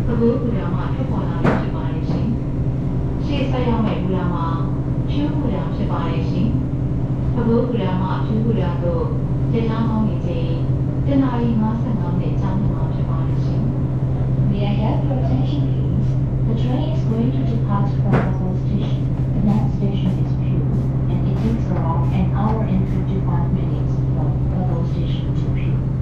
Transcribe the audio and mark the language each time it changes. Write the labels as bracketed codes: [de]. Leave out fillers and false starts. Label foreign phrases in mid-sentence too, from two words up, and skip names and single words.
[my] ဘူးကူလာမှာထွက်ပေါ်လာလို့ဖြစ်ပါတယ်ရှင်ရှေ့ဆက်ရောက်မဲ့ကူလာမှာဖြူကူလာဖြစ်ပါတယ်ရှင်ဖဘိုးကူလာမှာဖြူကူလာတို့ရထားမောင်းနေချိန်တနာရီ55မိနစ်ကြာနေမှာဖြစ်ပါတယ်ရှင် [en] May I have your attention, please? The train is going to depart from Babel Station. The next station is Pune, and it takes around an hour and 55 minutes from Babel Station to Pune.